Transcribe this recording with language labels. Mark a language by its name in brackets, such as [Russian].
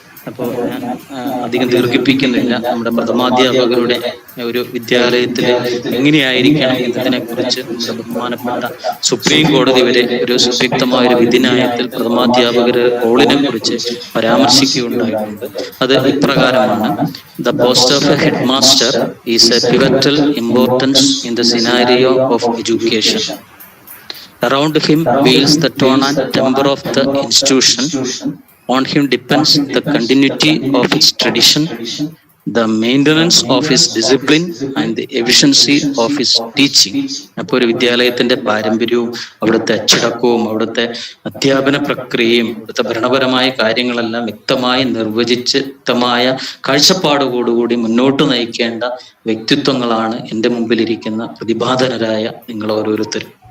[Malayalam] അപ്പോൾ ഞാൻ അധികം ദീർഘിപ്പിക്കുന്നില്ല. നമ്മുടെ പ്രഥമാധ്യാപകരുടെ ഒരു വിദ്യാലയത്തിൽ എങ്ങനെയായിരിക്കണം എന്നതിനെ കുറിച്ച് നമ്മുടെ ബഹുമാനപ്പെട്ട സുപ്രീം കോടതി വരെ ഒരു സുവ്യക്തമായ ഒരു വിധിന്യായത്തിൽ പ്രഥമാധ്യാപകരുടെ റോളിനെ കുറിച്ച് പരാമർശിക്കുകയുണ്ടായിട്ടുണ്ട്. അത് ഇപ്രകാരമാണ്: [English] The post of a headmaster is a pivotal importance in the scenario of education. Around him wheels the tone and timbre of the institution. On him depends the continuity of its tradition, the maintenance of his discipline and the efficiency of his teaching. [Malayalam] അപ്പോൾ ഒരു വിദ്യാലയത്തിന്റെ പാരമ്പര്യവും അവിടുത്തെ അച്ചടക്കവും അവിടുത്തെ അധ്യാപന പ്രക്രിയയും അവിടുത്തെ ഭരണപരമായ കാര്യങ്ങളെല്ലാം വ്യക്തമായി നിർവചിച്ച് വ്യക്തമായ കാഴ്ചപ്പാടോടുകൂടി മുന്നോട്ട് നയിക്കേണ്ട വ്യക്തിത്വങ്ങളാണ് എൻ്റെ മുമ്പിലിരിക്കുന്ന പ്രതിഭാധനരായ നിങ്ങൾ ഓരോരുത്തരും.